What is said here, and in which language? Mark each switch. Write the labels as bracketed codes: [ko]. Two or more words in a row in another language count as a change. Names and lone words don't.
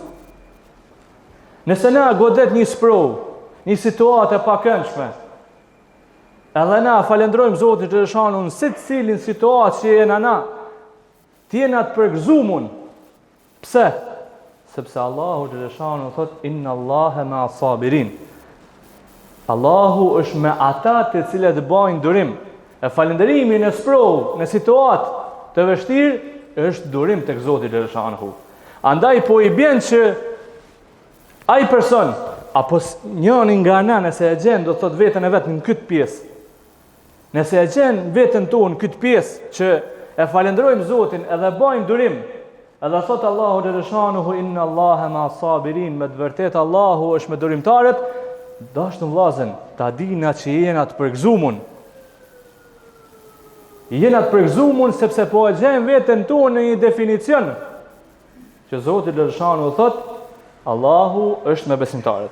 [sq] Nëse na godet një sprov, një situatë e pakëndshme, edhe na falënderojmë Zotin xhaleshanuhu në secilin situatë që jena na, të jena të përgëzuar. Pse? Sepse Allahu xhaleshanuhu thot [ar] إن الله مع الصابرين. [sq] Allahu është me ata të cilët bajnë durim. E falënderimi në sprov, në situatë të vështirë është durim tek Zoti xhaleshanuhu. Andaj po i bën që ai person apo njëri nga ana nëse e gjen do thot veten e vet në këtë pjesë. Nëse e gjen veten tonë në këtë pjesë që e falenderojmë Zotin edhe bajmë durim, edhe thot Allahu xhaleshanuhu [ar] إن الله مع الصابرين, [sq] me të vërtetë Allahu është me durimtarët, dashur vllazën, ta dina që jena të përgëzuar. Jena të përgëzuar sepse po e gjen veten tonë në një definicion që Zoti xhaleshanuhu thot Allahu është me besimtarët.